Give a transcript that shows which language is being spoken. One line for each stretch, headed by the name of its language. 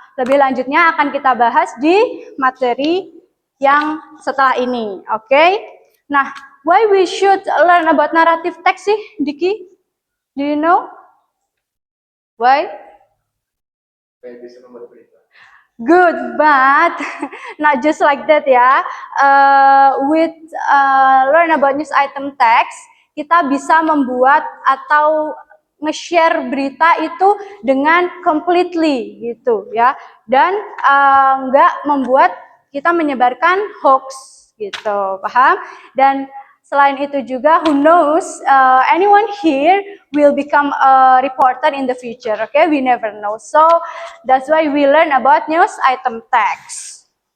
Indonesian: Lebih lanjutnya akan kita bahas di materi yang setelah ini, oke?
English: Nah, why we should learn about narrative text sih, Diki? Do you know? Why? Good, but not just like that ya. With learn about news item text,
Indonesian: kita bisa membuat atau nge-share berita itu dengan
English: completely
Indonesian: gitu ya, dan nggak membuat kita menyebarkan hoax gitu, paham? Dan selain itu juga,
English: who knows, anyone here will become a reporter in the future, okay? We never know. So, that's why we learn about news item text.